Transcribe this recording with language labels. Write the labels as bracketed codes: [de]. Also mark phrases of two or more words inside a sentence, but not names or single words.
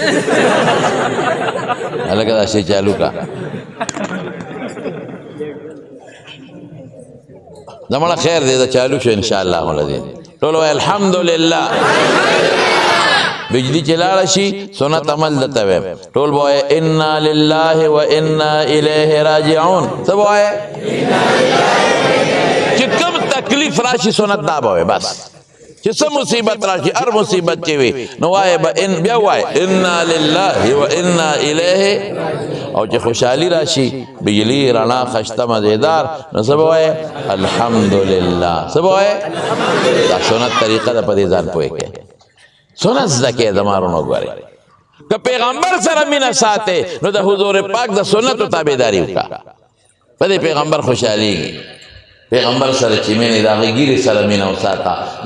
[ps] هلکه دا شی چالو کا زمړه خیر دی دا چالو شو [ar] انشاءالله العظیم [ps] ټول وایي الحمدلله بجلی چې لاړه شي سنت عمل درته وایم ټول به وایي [ar] انا لله و انا الیه راجعون [ps] څه به وایې چې کوم تکلیف راشي سنت دا به وایې بس چې څه مصیبت راشي هر مصیبت چې وي نو وایې به بیا وایې [ar] انا لله و انا الیه [ps] او چې خوشحالي راشي بجلی رڼا خشته مزیدار نو څه به وایې الحمدلله څه به وایې دا سنت طریقه ده په دې ځان پوه کړې سنت زده کې دمارونو ګورې که پیغمبر سره مینه ساتې نو د حضور پاک د سنتو تابعداري وکړه په دې پیغمبر خوشحالېږي پیغمبر سره چې مینه د هغه ګیرې سره مینه وساته د